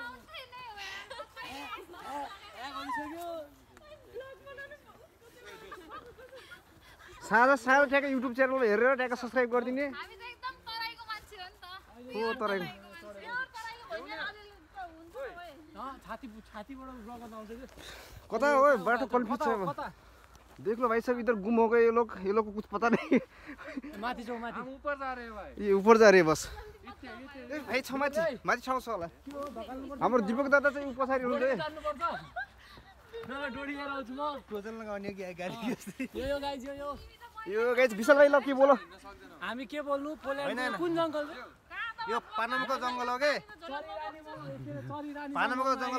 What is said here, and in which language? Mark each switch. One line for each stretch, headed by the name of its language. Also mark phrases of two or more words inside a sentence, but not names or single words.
Nepali: सानो सानो ट्याक्क युट्युब च्यानलमा हेरेर ट्याक्क सब्सक्राइब गरिदिने। कता हो बाटो कन्फ्युज छ।
Hindi: देख लो भाई साहब, इधर गुम हो गए ये लोग को कुछ पता नहीं।
Nepali: माथि जाऊ माथि।
Hindi: हम ऊपर जा रहे हैं भाई। ये ऊपर जा रहे हैं बस।
Nepali: ए भाइ छ माथि ठाउँ छ होला। हाम्रो दिपक दादा चाहिँ उ पछाडि हुनुहुन्छ है। डोरी लिएर आउँछु म। टोजल लगाउने कि गाडी यो गाइज यो गाइज विशाल भाइ ल के बोलो? हामी के बोल्नु? पोल्यान्ड कुन जङ्गल? यो पानामको जङ्गल हो के? पानामको जङ्गल हो।